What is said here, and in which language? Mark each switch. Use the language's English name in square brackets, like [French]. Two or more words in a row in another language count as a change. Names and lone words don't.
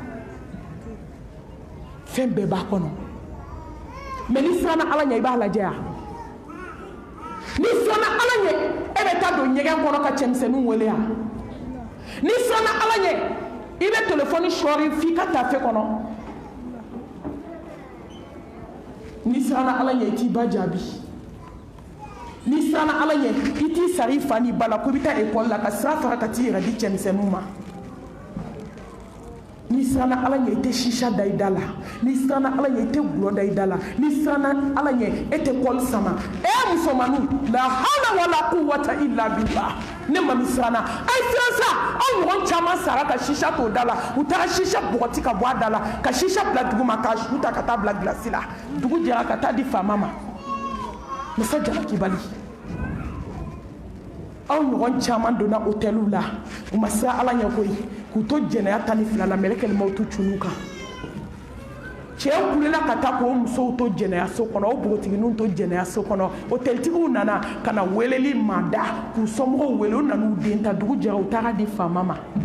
[Bambara] fɛn bɛɛ b'a kɔnɔ mais ni siranna ala ɲɛ i b'a lajɛ yan ni siranna ala ɲɛ e bɛ taa don ɲɛgɛn kɔnɔ ka cɛmisɛnninw wele yan ni siranna ala ɲɛ i bɛ téléphone sɔɔri f'i ka tafe kɔnɔ ni siranna ala ɲɛ i t'i ba jaabi ni siranna ala ɲɛ i t'i sara i fa n'i ba la ko i bɛ taa école la ka sira fara ka t'i yɛrɛ di cɛmisɛnninw ma ni siranna ala ɲɛ i tɛ shisha da i da la ni siranna ala ɲɛ i tɛ gulɔ da i da la ni siranna ala ɲɛ e tɛ kɔli sama musomaninw la [Arabic] حول ولا قوة إلا بالله [Bambara] ne ma min siranna a ye siran sa aw ɲɔgɔn caman sara ka shisha t'o da la u taara shisha bɔgɔti ka bɔ a da la ka shisha bila dugu ma k'a su ta ka taa bila gilasi la dugu jɛra ka taa di faama ma masa jalakibali aw ɲɔgɔn caman donna hôteliw la u ma siran ala ɲɛ koyi k'u to jɛnɛya 12 la mɛlɛkɛlimaw t'u cunnu kan cɛw kulela ka taa k'o musow to jɛnɛyaso kɔnɔ o bogotigininw to jɛnɛyaso kɔnɔ hôtelitigiw nana ka na weleli maa da k'u somɔgɔw wele u nan'u den ta dugu jɛra u taara di faama ma